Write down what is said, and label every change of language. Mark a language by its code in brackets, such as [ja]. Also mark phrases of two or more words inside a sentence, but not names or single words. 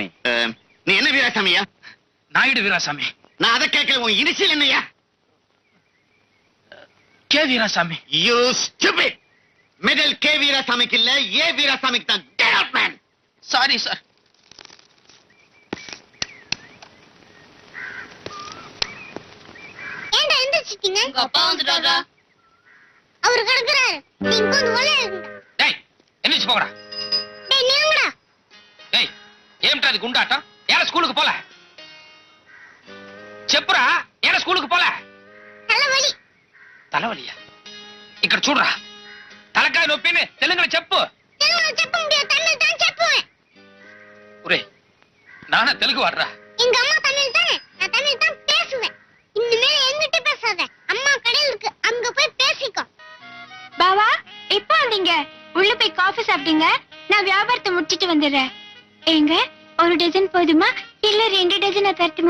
[ta] நீ என்ன வீராசாமியா? நாயுடு வீராசாமி. நான் அதை கேட்கல. உன் இனிஷியல் என்னையா? கே வீராசாமி. [en] You stupid. [ta] மிடில் கே வீராசாமிக்கு இல்ல, ஏ வீராசாமிக்கு தான். [en] Get out man. [ta] சாரி சார். ஏன்டா எந்திரிச்சிட்டீங்க? உங்க அப்பா வந்துட்டாரா? அவர் கிடக்குறாரு. நீங்க வந்து ஒளே. டேய் எந்திரிச்சு போங்கடா. டேய் நீங்கடா. டேய் ஏம்டா இது குண்டாட்டம்? ஏன் ஸ்கூலுக்கு போல? చెప్పురా ஏன் ஸ்கூலுக்கு போல? தலைவலி. தலைவலியா? [te] ఇక్కడ చూడరా. తలకాయ నొప్పిని తెలుగులో చెప్పు. తెలుగులో చెప్ప [ta] முடியாது. தமிழ் தான் చెప్పుவேன். ఒరే நானா தெலுங்கு வாடுறா. எங்க அம்மா தமிழ் தானே. நான் தமிழ் தான் பேசுவேன். இனிமே என்கிட்ட பேசாத. அம்மா கடையில இருக்கு. அங்க போய் பேசிக்கோ. பாவா எப்ப வந்தீங்க? உள்ள போய் காஃபி சாப்பிட்டீங்க. நான் வியாபாரத்தை முடிச்சிட்டு வந்துடுறேன். ஏங்க ஒரு டஜன் போதுமா? இல்ல 2 டஜன் தரட்டுமா?